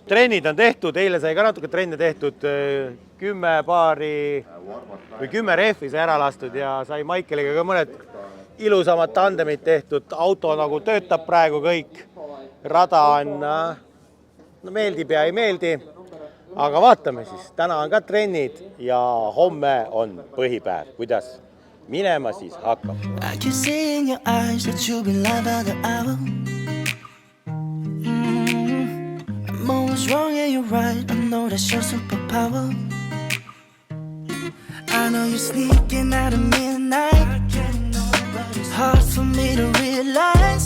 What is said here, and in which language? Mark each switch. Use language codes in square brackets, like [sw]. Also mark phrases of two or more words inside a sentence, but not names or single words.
[et] Trennid on tehtud, eile sai ka natuke trenne tehtud, 10 paari või 10 rehvi sai ära lastud ja sai Maikeliga ka mõned ilusamad tandemid tehtud. Auto nagu töötab praegu kõik rada on, no meeldib ja ei meeldi, aga vaatame siis, täna on ka trennid ja homme on põhipäev, kuidas minema siis hakkab. [en] I can see in your eyes that you've been lying by the hour. I'm always wrong and you're right, I know that's your superpower. I know you're sneaking out at midnight. Hard for me to realize.